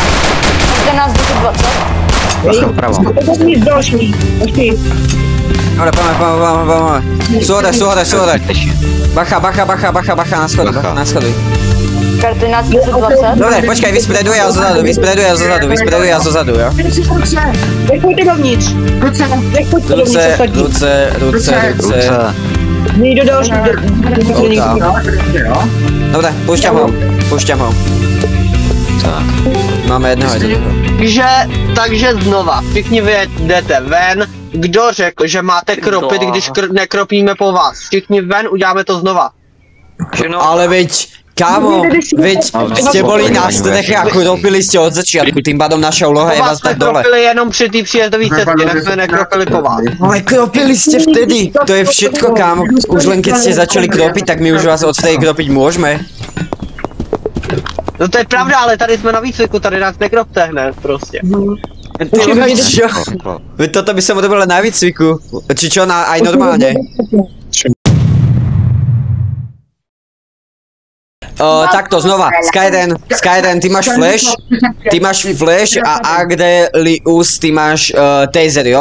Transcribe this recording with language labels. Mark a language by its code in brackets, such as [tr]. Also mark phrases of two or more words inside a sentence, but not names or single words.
[cs] Jde nás 10-20. [sk] Pravo. Dobre, poďme. Sú hore. Bacha, na schody. Karty nás 10-20. Dobre, počkaj, vyspreduje a zozadu, jo? [cs] Nechojte dovnitř. Ruce. Nejde další. [sk] Dobre, púšťam ho. Tak, máme jedného. [cs] Takže znova, všichni vy jdete ven. Kdo řekl, že máte kropit, když nekropíme po vás? Všichni ven, uděláme to znova. [sk] Ale veď, kámo, ste boli na streche a kropili ste od začiatku, tým pádom naša úloha je vás dať dole. [cs] Kropili jenom při té příjezdové cestě, než jsme nekropili po vás. [sk] Ale kropili ste vtedy, to je všetko, kámo. Už len keď ste začali kropiť, tak my už vás odtedy kropiť môžeme. [cs] No to je pravda, ale tady jsme na výcviku, tady nás nekropte hned prostě. [sk] Čo? Toto by som urobil na výcviku, či čo, aj normálne. Takto znova, Skyden, ty máš flash a Agdelius, ty máš taser, jo?